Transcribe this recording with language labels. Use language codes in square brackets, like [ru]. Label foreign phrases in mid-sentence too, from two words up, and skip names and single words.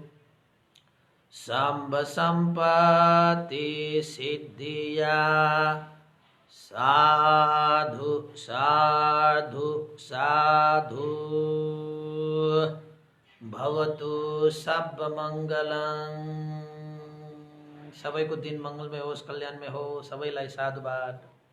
[sa] शम्भ सम्पत्ति सिद्धिया साधु साधु साधु भवतु सर्वमङ्गलम्। [ne] सबैको दिन मङ्गलमय होस्, कल्याणमय होस्। सबैलाई साधुवाद।